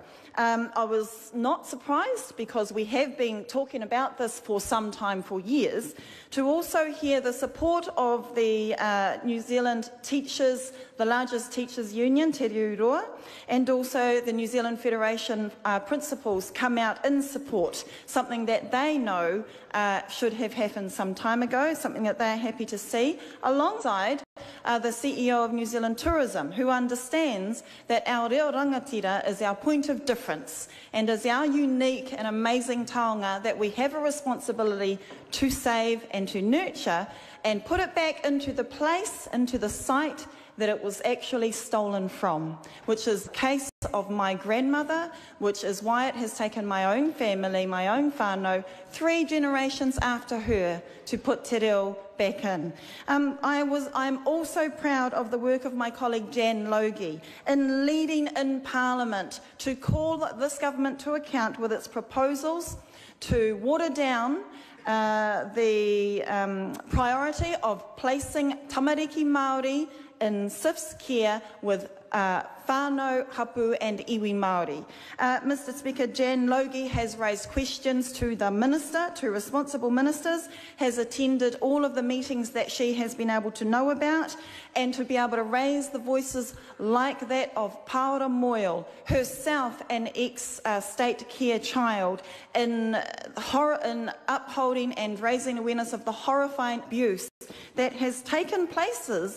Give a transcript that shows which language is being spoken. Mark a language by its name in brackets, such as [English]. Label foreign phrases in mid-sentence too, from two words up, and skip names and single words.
[English] I was not surprised, because we have been talking about this for some time, for years, to also hear the support of the New Zealand teachers, the largest teachers union, Te Reo, and also the New Zealand Federation principals come out in support, something that they know should have happened some time ago, something that they are happy to see, alongside the CEO of New Zealand Tourism, who understands that our [Māori] reo rangatira [English] is our point of difference and is our unique and amazing taonga that we have a responsibility to save and to nurture and put it back into the place, into the site that it was actually stolen from, which is the case of my grandmother, which is why it has taken my own family, my own whānau, 3 generations after her to put [Māori] te reo [English] back in. I'm also proud of the work of my colleague Jan Logie in leading in Parliament to call this government to account with its proposals to water down the priority of placing [Māori] tamariki Māori [English] in SIF's care with whānau, hapu and [Māori] iwi Māori. [English] Mr. Speaker, Jan Logie has raised questions to the Minister, to responsible ministers, has attended all of the meetings that she has been able to know about, and to be able to raise the voices like that of Paora Moyle, herself an ex-state care child, in upholding and raising awareness of the horrifying abuse that has taken place